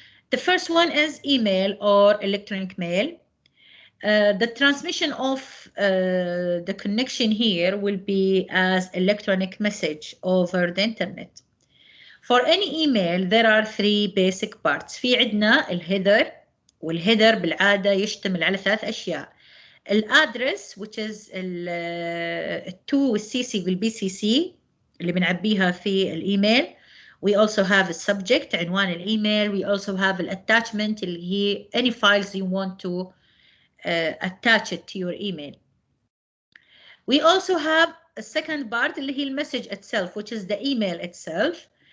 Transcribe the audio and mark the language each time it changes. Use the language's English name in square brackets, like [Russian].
[English] The first one is email or electronic mail. The transmission of the connection here will be as electronic message over the internet. For any email, there are three basic parts. [Arabic] في عندنا الهيدر، والهيدر بالعادة يشتمل على ثلاث أشياء. الادرس [English] which is [Arabic] التو والسي سي والبي سي سي اللي بنعبيها في الايميل. [English] We also have a subject [Arabic] عنوان الايميل. [English] We also have an attachment [Arabic] اللي هي [English] any files you want to attach it to your email. We also have a second part [Arabic] اللي هي المسج [English] itself which is the email itself.